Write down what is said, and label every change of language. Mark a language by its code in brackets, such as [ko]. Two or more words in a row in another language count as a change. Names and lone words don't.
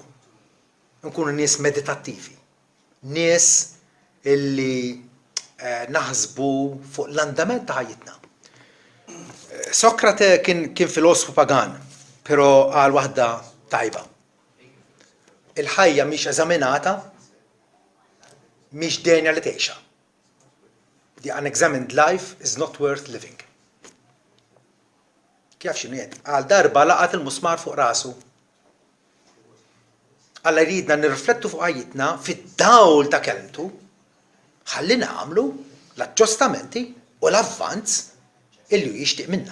[mt] Nkunu nies meditattivi. Nies illi naħsbu fuq l-andament ta' ħajjitna. Sokrate kien filosofu pagan, però għal waħda tajba. Il-ħajja mhix eżaminata, mhix dejna li tgħixha. [en] The unexamined life is not worth living. [mt] Kif x'inhu jgħid? Għal darba laqat il-musmar fuq rasu. Alla jridna nirriflettu fuq ħajjitna fid-dawl ta' kelmtu, ħalli nagħmlu l-aġġustamenti u l-avvanz illi jixtieq minna.